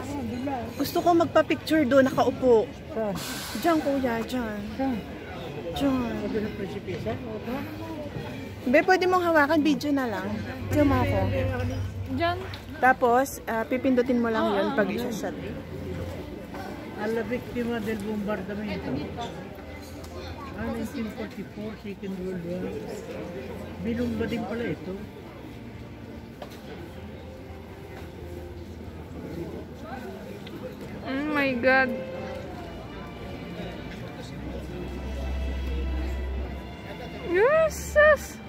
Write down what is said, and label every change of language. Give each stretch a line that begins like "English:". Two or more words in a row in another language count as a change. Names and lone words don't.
Filipino: Gusto ko magpa-picture doon, nakaupo. Diyan kuya, diyan. Diyan. Be, pwede mong hawakan, video na lang. Diyan mo ako. Diyan. Tapos, pipindutin mo lang yun pag isa-shot.
Italian: Alla biktima del bombardamento.
English: 1944, Second World War.
Filipino: Binumba din pala ito.
English: Oh my God. Jesus!